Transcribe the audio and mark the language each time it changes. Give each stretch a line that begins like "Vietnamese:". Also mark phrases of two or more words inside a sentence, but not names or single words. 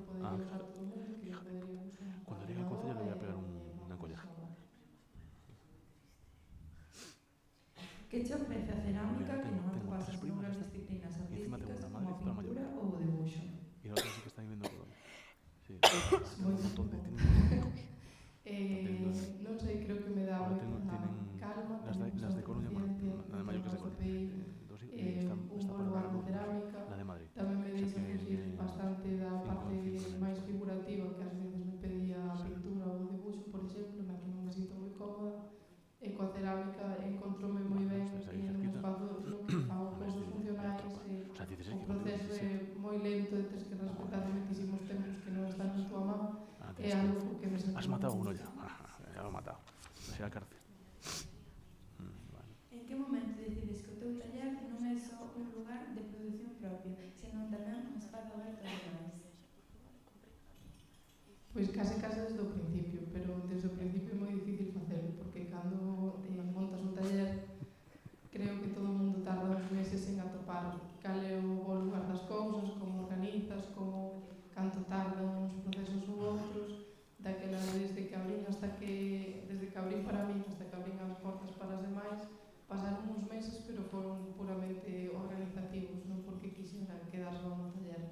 Galician: podría usar todo o mundo, que podría usar
Spanish: Cuando llegue al concello le voy a pegar una colleja.
Galician: Que che ofrece a cerámica que non atopases noutras disciplinas artísticas como a pintura ou o debuxo?
Spanish: Y la otra sí que está viviendo todo. Sí, tiene un montón de hijos.
Galician: Non sei, creo que me dá
Spanish: Ahora
Galician: moita
Spanish: tienen
Galician: calma.
Spanish: las de Coruña, bueno, la de Mayo que es de Coruña.
Galician: Un bom lugar de cerámica.
Spanish: La de Madrid.
Galician: Tamén me deixa
Spanish: O sea,
Galician: fugir
Spanish: tiene
Galician: bastante da 5 parte o 5 máis figurativa que ás veces me pedía a pintura ou o debuxo, por exemplo, na que non me sinto moi cómoda. E coa cerámica encontroume moi ben e non fago cousas funcionais e o proceso é moi lento e tens que respetar moitísimos tempos que non están na tua mão. É algo que me sento.
Spanish: Has matado uno ya. Ya lo he matado. Me fui a la cárcel.
Galician: En que momento decides que o teu taller non é só un lugar de produción propia, senón tamén un espazo aberto aos demais? Pois case desde o principio, pero desde o principio é moi difícil facelo, porque cando montas un taller, creo que todo o mundo tarda uns meses en atopar cal é o bo lugar das cousas, como organizas, como canto tardan uns procesos ou outros, daquela desde que abrín hasta que, desde que abrín para mí hasta que abrín as portas para as demais, pasaron uns meses, pero foron puramente organizativos, non porque quixera quedar só no taller.